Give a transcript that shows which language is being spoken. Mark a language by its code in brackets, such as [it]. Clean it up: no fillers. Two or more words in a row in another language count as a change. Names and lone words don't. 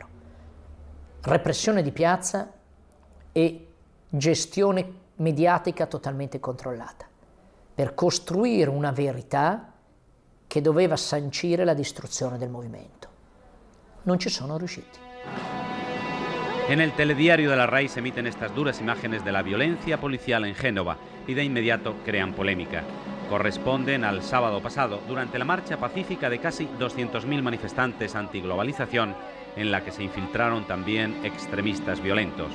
[it] Repressione di piazza e gestione mediatica totalmente controllata, per costruire una verità che doveva sancire la distruzione del movimento. Non ci sono riusciti. [es] En el telediario de la RAI se emiten estas duras imágenes de la violencia policial en Génova y de inmediato crean polémica. Corresponden al sábado pasado, durante la marcha pacífica de casi 200.000 manifestantes antiglobalización, en la que se infiltraron también extremistas violentos.